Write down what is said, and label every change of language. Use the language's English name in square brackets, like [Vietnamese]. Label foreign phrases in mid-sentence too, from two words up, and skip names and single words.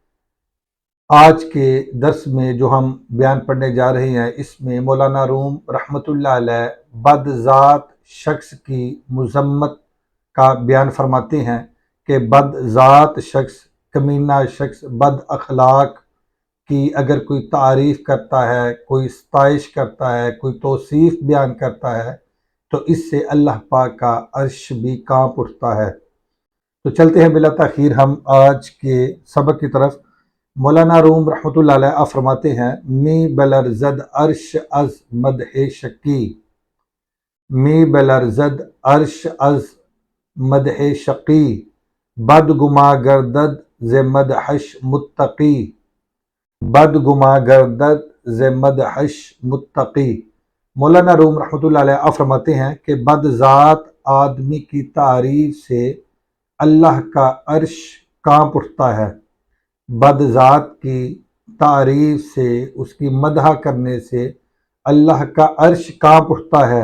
[Urdu] آج کے درس میں جو ہم بیان پڑھنے جا رہے ہیں، اس میں مولانا روم رحمۃ اللہ علیہ بد ذات شخص کی مذمت کا بیان فرماتے ہیں کہ بد ذات شخص، کمینہ شخص، بد اخلاق کی اگر کوئی تعریف کرتا ہے، کوئی ستائش کرتا ہے، کوئی توصیف بیان کرتا ہے تو اس سے اللہ پاک کا عرش بھی کانپ اٹھتا ہے۔ تو چلتے ہیں بلا تاخیر ہم آج کے سبق کی طرف۔ مولانا روم رحمۃ اللہ علیہ فرماتے ہیں، [Persian] می بلرزد عرش از مدح شقی، می بلرزد عرش از مدح شقی، بد گما گردد ز مدحش متقی، بد گما گردد ز مدحش متقی۔ [Urdu] مولانا روم رحمۃ اللہ علیہ فرماتے ہیں کہ بد ذات آدمی کی تعریف سے اللہ کا عرش کانپ اٹھتا ہے۔ بد ذات کی تعریف سے، اس کی مدح کرنے سے اللہ کا عرش کانپ اٹھتا ہے۔